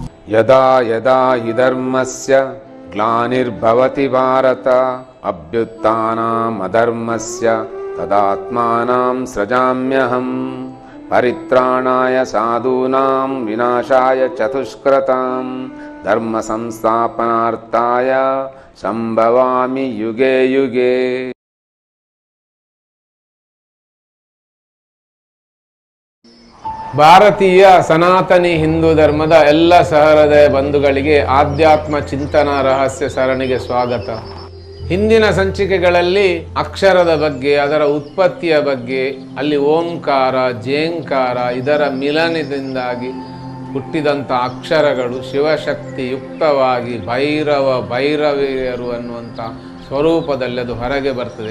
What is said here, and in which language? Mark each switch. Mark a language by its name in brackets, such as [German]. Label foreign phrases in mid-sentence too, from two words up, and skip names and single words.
[Sanskrit] ಯದಾ ಯದಾ ಹಿ ಧರ್ಮಸ್ಯ ಗ್ಲಾನಿರ್ಭವತಿ ಭಾರತ ಅಭ್ಯುತ್ಥಾನಂ ಅಧರ್ಮಸ್ಯ ತದಾತ್ಮಾನಂ ಸೃಜಾಮ್ಯಹಂ ಪರಿತ್ರಾಣಾಯ ಸಾಧೂನಾಂ ವಿನಾಶಾಯ ಚತುಷ್ಕೃತಾಂ ಧರ್ಮ ಸಂಸ್ಥಾಪನಾರ್ಥಾಯ ಸಂಭವಾಮಿ ಯುಗೆ ಯುಗೆ. [Kannada] ಭಾರತೀಯ ಸನಾತನಿ ಹಿಂದೂ ಧರ್ಮದ ಎಲ್ಲ ಸಹೃದಯ ಬಂಧುಗಳಿಗೆ ಆಧ್ಯಾತ್ಮ ಚಿಂತನ ರಹಸ್ಯ ಸರಣಿಗೆ ಸ್ವಾಗತ. ಹಿಂದಿನ ಸಂಚಿಕೆಗಳಲ್ಲಿ ಅಕ್ಷರದ ಬಗ್ಗೆ, ಅದರ ಉತ್ಪತ್ತಿಯ ಬಗ್ಗೆ, ಅಲ್ಲಿ ಓಂಕಾರ, ಜೇಂಕಾರ ಇದರ ಮಿಲನದಿಂದಾಗಿ ಹುಟ್ಟಿದಂಥ ಅಕ್ಷರಗಳು ಶಿವಶಕ್ತಿ ಯುಕ್ತವಾಗಿ ಭೈರವಿಯರು ಅನ್ನುವಂಥ ಸ್ವರೂಪದಲ್ಲಿ ಅದು ಹೊರಗೆ ಬರ್ತದೆ.